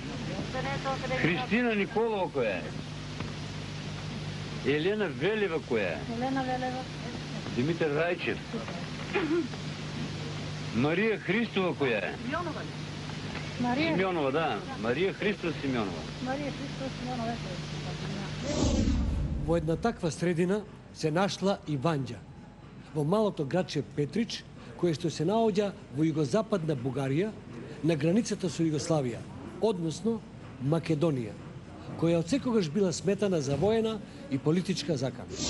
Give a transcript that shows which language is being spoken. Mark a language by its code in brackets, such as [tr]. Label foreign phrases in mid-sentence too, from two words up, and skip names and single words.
[bg] Христина Николова кой е? Елена Велева кой е? Елена Велева. Димитър Райчев. Мария Христова кой е? Мария. Симеонова, да. Мария Христова Симеонова. Мария Христова Симеонова. [mk] Во една таква средина се нашла и Вања, во малото градче Петрич, кое што се наоѓа во југозападна Бугарија, на границата со Југославија, односно Македонија, која од секогаш била сметана за воена и политичка закана.